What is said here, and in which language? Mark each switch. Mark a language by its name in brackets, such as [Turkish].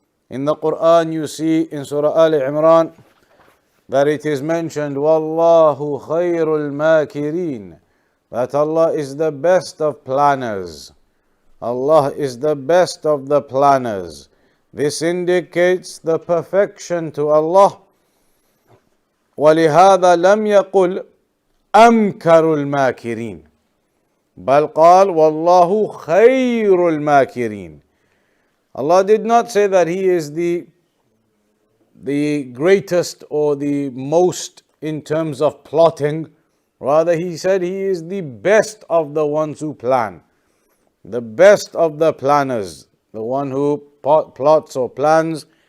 [English] In the Quran you see in Surah Al Imran that it is mentioned [Arabic] وَاللَّهُ خَيْرُ الْمَاكِرِينَ, [English] that Allah is the best of planners. Allah is the best of the planners. This indicates the perfection to Allah. [Arabic] وَلِهَذَا لَمْ يَقُلْ أَمْكَرُ الْمَاكِرِينَ بل قال والله خير الماكرين. [English] Allah did not say that He is the greatest or the most in terms of plotting. Rather, He said He is the best of the ones who plan. The best of the planners. The one who plots or plans.